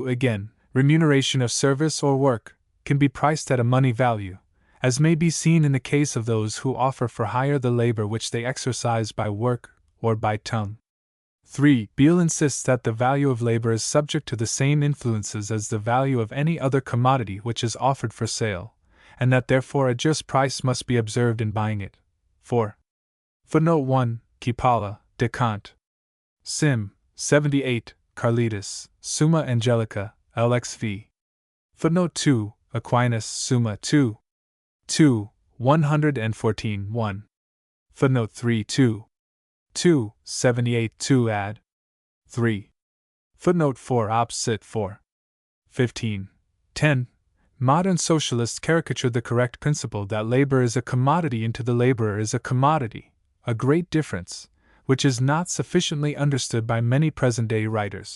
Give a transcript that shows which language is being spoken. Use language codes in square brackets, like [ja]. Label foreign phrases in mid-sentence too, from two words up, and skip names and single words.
[en] Again, remuneration of service or work can be priced at a money value, as may be seen in the case of those who offer for hire the labor which they exercise by work or by tongue. 3. Beale insists that the value of labor is subject to the same influences as the value of any other commodity which is offered for sale, and that therefore a just price must be observed in buying it. 4. Footnote 1. Kipala, de Kant. Sim. 78, Carletus, Summa Angelica, LXV. Footnote 2. Aquinas, Summa 2. 114 1. Footnote 3 2. 78 2 ad. 3. Footnote 4 opposite 4. 15. 10. Modern socialists caricature the correct principle that labor is a commodity into the laborer is a commodity, a great difference, which is not sufficiently understood by many present-day writers.